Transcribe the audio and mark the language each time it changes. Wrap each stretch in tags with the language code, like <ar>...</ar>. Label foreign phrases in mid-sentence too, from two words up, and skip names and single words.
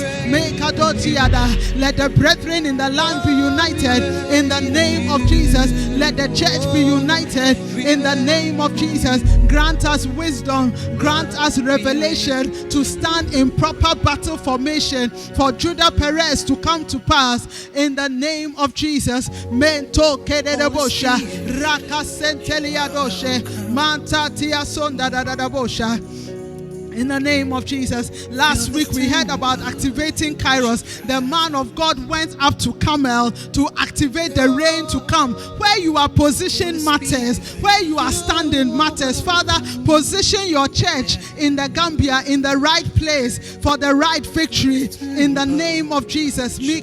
<en>Let the brethren in the land be united in the name of Jesus. Let the church be united in the name of Jesus. Grant us wisdom, grant us revelation to stand in proper battle formation for Judah Perez to come to pass in the name of Jesus. Mento kededebosha rakasenteliadoshe mantatia sonda dadadabosha. In the name of Jesus. Last week we heard about activating Kairos. The man of God went up to Carmel to activate the rain to come. Where you are positioned matters. Where you are standing matters. Father, position your church in the Gambia in the right place for the right victory in the name of Jesus.</en>